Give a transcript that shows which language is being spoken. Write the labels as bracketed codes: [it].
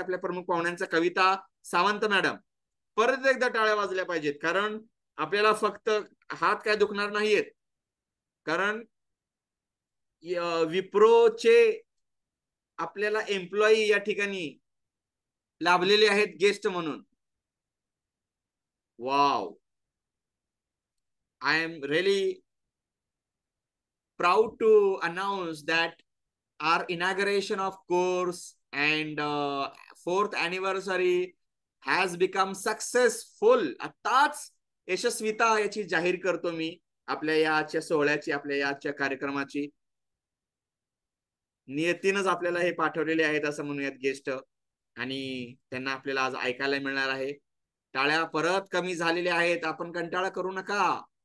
[mr] आपल्या प्रमुख पाहुण्यांचा कविता सावंत मॅडम, परत एकदा टाळ्या वाजल्या पाहिजेत, कारण आपल्याला फक्त हात काय दुखणार नाहीयेत, कारण विप्रोचे आपल्याला एम्प्लॉई या ठिकाणी लाभलेले आहेत गेस्ट म्हणून. [en] Wow, I am really proud to announce that our inauguration of course and fourth anniversary has become successful. [mr] आताच यशस्वीता याची जाहीर करतो मी आपल्या याच्या सोहळ्याची, आपल्या याच्या कार्यक्रमाची. नियतीनच आपल्याला हे पाठवलेले आहेत असं म्हणूयात गेस्ट, आणि त्यांना आपल्याला आज ऐकायला मिळणार आहे. टाळ्या परत कमी झालेल्या आहेत, आपण कंटाळा करू नका.